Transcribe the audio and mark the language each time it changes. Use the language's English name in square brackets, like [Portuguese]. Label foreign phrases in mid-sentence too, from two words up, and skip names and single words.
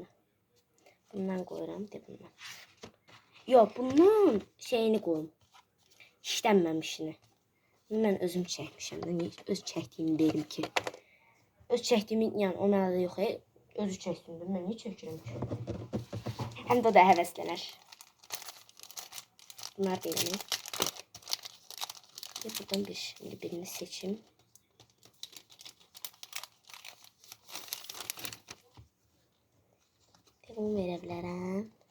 [Azerbaijani] Bundan qoyuram, de bundan. Yox, bundan şeyini qoyum. İşlənməmişini. Bunu mən özüm çəkmişəm. Mən öz çəkdiyimi verim ki. Öz çəkdiyimi, yəni o mənada yox. Özü çəkdiyimdə mən niyə çəkirəm ki? Həm də o da həvəslənər. Bunlar benim. Buradan birini seçim. [Turkish] Bunu verebilirim.